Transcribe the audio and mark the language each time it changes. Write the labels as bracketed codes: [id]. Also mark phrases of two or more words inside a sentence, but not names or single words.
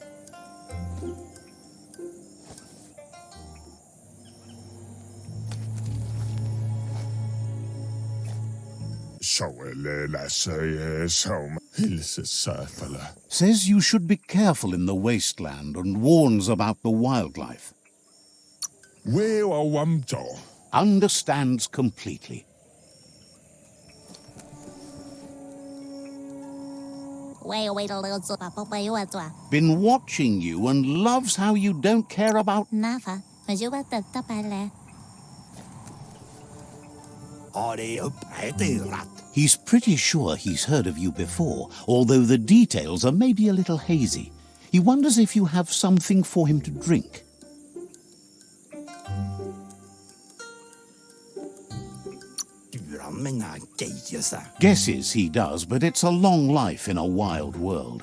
[en] Says you should be careful in the wasteland and warns about the wildlife. Understands completely. Been watching you and loves how you don't care about... [sv] Har det upprättat? [en] He's pretty sure he's heard of you before, although the details are maybe a little hazy. He wonders if you have something for him to drink. Guesses he does, but it's a long life in a wild world.